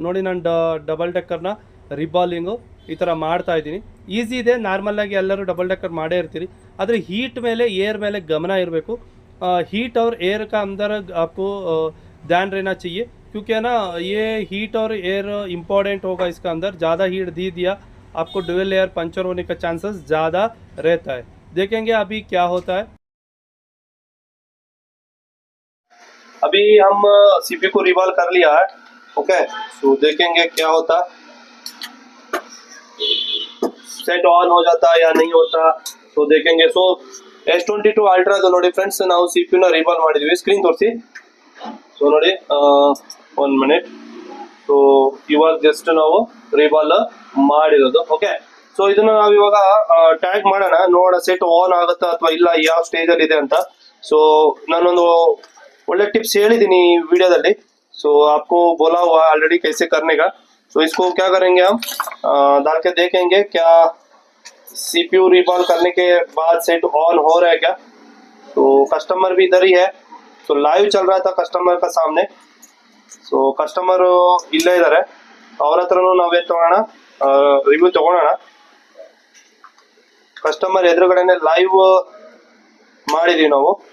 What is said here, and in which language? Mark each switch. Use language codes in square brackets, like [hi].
[kn] ನೋಡಿ ನಾನು ಡಬಲ್ ಡೆಕ್ಕರ್ನ ರಿಬಾಲಿಂಗು ಈ ಥರ ಮಾಡ್ತಾ ಇದ್ದೀನಿ। ಈಸಿ ಇದೆ, ನಾರ್ಮಲಾಗಿ ಎಲ್ಲರೂ ಡಬಲ್ ಡೆಕ್ಕರ್ ಮಾಡೇ ಇರ್ತೀರಿ, ಆದರೆ ಹೀಟ್ ಮೇಲೆ ಏರ್ ಮೇಲೆ ಗಮನ ಇರಬೇಕು। [hi] हीट और एयर का अंदर आपको ध्यान रहना चाहिए, क्योंकि है ना ये हीट और एयर इम्पॉर्टेंट होगा इसका अंदर। ज़्यादा हीट दे दिया आपको ड्यूअल लेयर पंचर होने का चांसेस ज़्यादा रहता है। देखेंगे अभी क्या होता है। अभी हम सीपीयू को रिवॉल्व कर लिया है। ओके, तो देखेंगे क्या होता, सेट ऑन हो जाता या नहीं होता तो देखेंगे। [kn] सो S22 ಅಲ್ಟ್ರಾ ಅದು ನೋಡಿ ಫ್ರೆಂಡ್ಸ್, ನಾವು ಸಿಪಿಯು ನ ರಿವಾಲ್ವ್ ಮಾಡಿದ್ವಿ, ಸ್ಕ್ರೀನ್ ತೋರಿಸಿ। ಸೊ ನೋಡಿ 1 ಮಿನಿಟ್, ಸೊ ಇವಾಗ ಜಸ್ಟ್ ನಾವು ರಿವಾಲ್ವ್ ಮಾಡಿರೋದು। ಓಕೆ, ಸೊ ಇದನ್ನ ನಾವು ಇವಾಗ ಟ್ಯಾಗ್ ಮಾಡೋಣ, ನೋಡೋಣ ಸೆಟ್ ಆನ್ ಆಗುತ್ತಾ ಅಥವಾ ಇಲ್ಲ, ಯಾವ ಸ್ಟೇಜ್ ಅಲ್ಲಿ ಇದೆ ಅಂತ। ಸೊ ನಾನೊಂದು ಒಳ್ಳೆ ಟಿಪ್ಸ್ ಹೇಳಿದ್ದೀನಿ ವಿಡಿಯೋದಲ್ಲಿ, ಸೊ [hi] आपको बोला हुआ ऑलरेडी कैसे करने का। सो इसको क्या करेंगे हम, डाल के देखेंगे क्या सीपीयू रिवॉल्व करने के बाद सेट ऑन हो रहा है क्या। तो कस्टमर भी इधर ही है, तो लाइव चल रहा था कस्टमर का सामने। सो कस्टमर [kn] इಲ್ಲೇ ಇದ್ದಾರೆ, ಅವ್ರ ಹತ್ರನೂ ನಾವೇ ತಗೋಣ, ರಿವ್ಯೂ ತಗೊಳ್ಳೋಣ। ಕಸ್ಟಮರ್ ಎದುರುಗಡೆನೆ ಲೈವ್ ಮಾಡಿದೀವಿ ನಾವು।